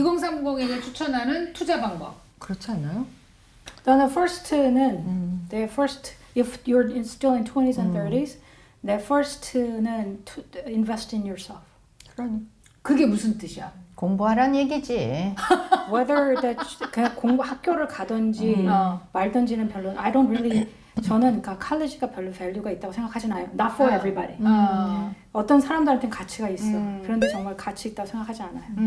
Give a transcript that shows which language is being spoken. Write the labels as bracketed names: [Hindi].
[Korean] 2030에게 추천하는 투자 방법. 그렇지 않나요? 나는 [English] first는 내 first if you're still in 20s and 30s [Korean] 내 first는 [English] to invest in yourself. [Korean] 그러니 그게 무슨 뜻이야? 공부하란 얘기지. [English] Whether that [Korean] 그냥 공부 학교를 가든지 말든지는 별로 [English] I don't really [Korean] 저는 그러니까 칼리지가 별로 밸류가 있다고 생각하진 않아요. [English] Not for everybody. [Korean] 어떤 사람들한테는 가치가 있어. 그런데 정말 가치 있다고 생각하지 않아요.